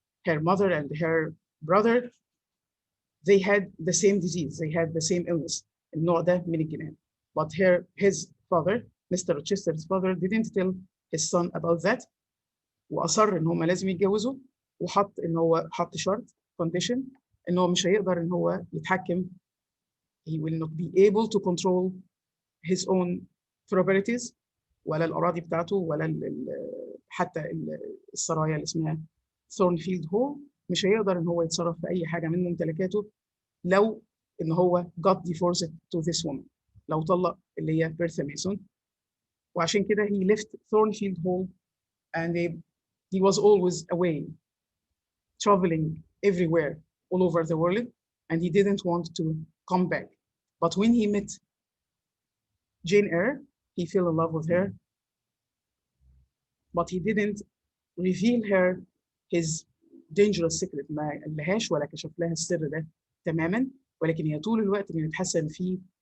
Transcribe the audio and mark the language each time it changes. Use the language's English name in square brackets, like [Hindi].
[English] Her mother and her brother, they had the same disease, they had the same illness, [Arabic] النوع ده من الجنان. [English] But his father, Mr. Rochester's father, didn't tell his son about that, [Arabic] وأصر إن هم لازم يتجوزوا, وحط إن هو حط شرط condition إن هو مش هيقدر إن هو يتحكم, [English] he will not be able to control his own properties, [Arabic] ولا الأراضي بتاعته, ولا حتى السرايا اللي اسمها Thornfield Hall, مش هيقدر إن هو يتصرف في أي حاجة من ممتلكاته لو إن هو [English] got divorced to this woman, [Arabic] لو طلق اللي هي بيرثا ميسون. وعشان كده [English] he left Thornfield Hall and he was always away, traveling everywhere all over the world, and he didn't want to come back. But when he met Jane Eyre, he fell in love with her, but he didn't reveal her his dangerous secret, [Arabic] ما قالهاش ولا كشف لها السر ده تماما, ولكن هي طول الوقت كانت حاسه ان في